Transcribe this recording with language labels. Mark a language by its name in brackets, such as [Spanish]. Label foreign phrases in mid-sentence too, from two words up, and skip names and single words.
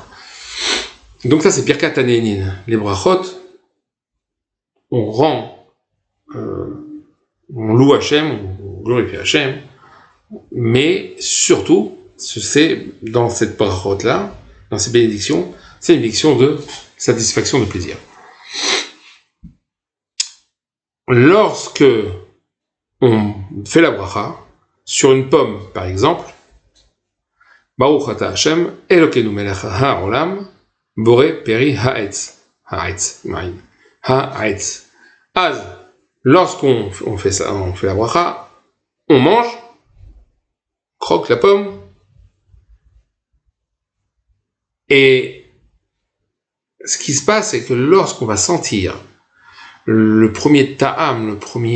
[French] Donc ça, c'est [Hebrew] ברכת הנהנין. [French] Les brachot, on loue Hachem, on glorifie Hachem, mais surtout, c'est dans cette brachot-là, dans ces bénédictions, c'est une bénédiction de satisfaction, de plaisir. Lorsque on fait la bracha sur une pomme, par exemple, [Hebrew] ברוך אתה השם, אלוקינו מלך העולם, בורא פרי העץ. העץ, מעין. העץ. [French] Lorsqu'on fait ça, on fait la bracha, on mange, croque la pomme, et ce qui se passe, c'est que lorsqu'on va sentir le premier ta'am, le